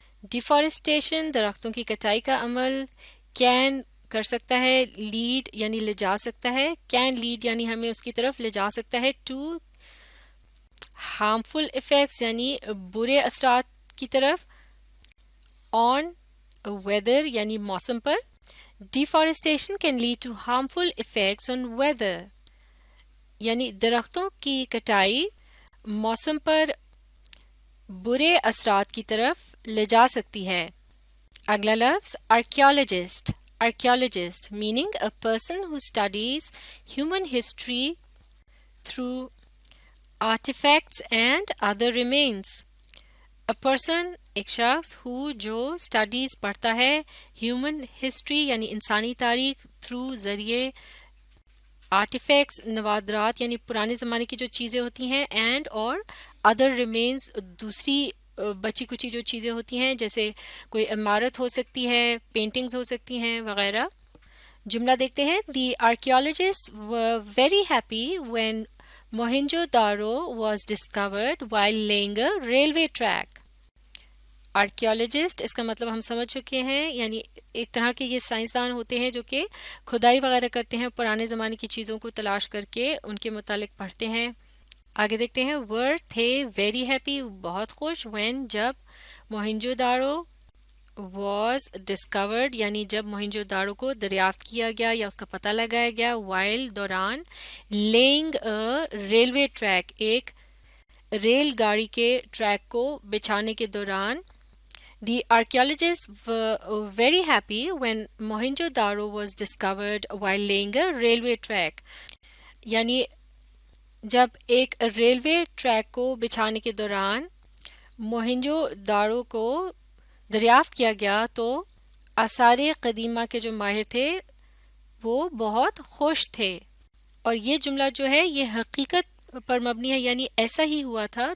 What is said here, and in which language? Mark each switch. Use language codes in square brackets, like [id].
[ur] Deforestation درختوں کی کٹائی کا عمل کین کر سکتا ہے لیڈ یعنی لے جا سکتا ہے کین لیڈ یعنی ہمیں اس کی طرف لے جا سکتا ہے [en] to harmful effects [ur] یعنی برے اثرات کی طرف [en] on weather [ur] یعنی موسم پر. [en] deforestation can lead to harmful effects on weather [ur] یعنی درختوں کی کٹائی موسم پر برے اثرات کی طرف لے جا سکتی ہے. اگلا لفظ archaeologist. [en] archaeologist meaning a person who studies human history through artifacts and other remains. a person [ur] ایک شخص جو اسٹڈیز پڑھتا ہے ہیومن ہسٹری یعنی انسانی تاریخ تھرو ذریعے آرٹیفیکٹس نوادرات یعنی پرانے زمانے کی جو چیزیں ہوتی ہیں اینڈ اور ادر ریمینز دوسری بچی کچی جو چیزیں ہوتی ہیں جیسے کوئی عمارت ہو سکتی ہے پینٹنگز ہو سکتی ہیں وغیرہ. جملہ دیکھتے ہیں. [en] The archaeologist were very happy when Mohenjo-daro was discovered while laying a railway track. [ur] Archaeologist اس کا مطلب ہم سمجھ چکے ہیں یعنی ایک طرح کے یہ سائنسدان ہوتے ہیں جو کہ کھدائی وغیرہ کرتے ہیں پرانے زمانے کی چیزوں کو تلاش کر کے ان کے متعلق پڑھتے ہیں. آگے دیکھتے ہیں. were تھے [en] very happy [ur] بہت خوش when جب موہنجو داڑو [en] was discovered [ur] یعنی جب موہنجو داڑو کو دریافت کیا گیا یا اس کا پتہ لگایا گیا while دوران [en] laying a railway track [ur] ایک ریل گاڑی کے ٹریک کو بچھانے کے دوران. [en] The archaeologists were very happy when Mohenjo-daro was discovered while laying a railway track. [ur] یعنی جب ایک ریلوے ٹریک کو بچھانے کے دوران موہنجو داڑو کو دریافت کیا گیا تو آثار قدیمہ کے جو ماہر تھے وہ بہت خوش تھے. اور یہ جملہ جو ہے یہ حقیقت پر مبنی ہے یعنی ایسا ہی ہوا تھا.